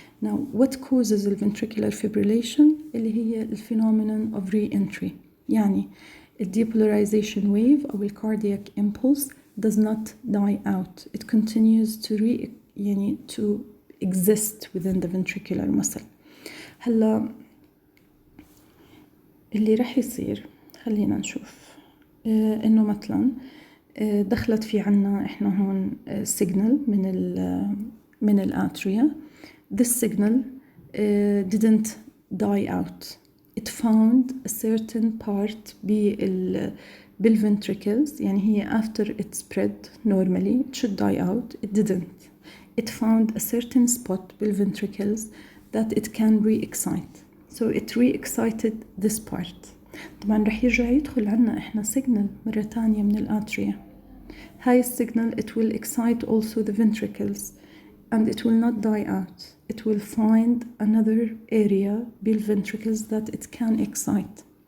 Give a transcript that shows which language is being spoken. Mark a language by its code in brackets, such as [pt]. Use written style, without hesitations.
[en] Now, what causes the ventricular fibrillation? [ar] اللي هي [en] phenomenon of re-entry. [ar] يعني [en] depolarization wave أو cardiac impulse does not die out. It continues to exist within the ventricular muscle. [ar] هلا اللي رح يصير خلينا نشوف إنه مثلا دخلت في عنا إحنا هون [en] signal [ar] من الاتريا. [en] This signal didn't die out. It found a certain part بالventricles. [ar] يعني هي [en] after it spread normally it should die out. It didn't. It found a certain spot بالventricles that it can re-excite. So it re-excited this part. [ar] طبعا رح يرجع يدخل عنا إحنا signal مرة تانية من الاتريا. هاي [en] signal it will excite also the ventricles and it will not die out. It will find another area بالventricles that it can excite.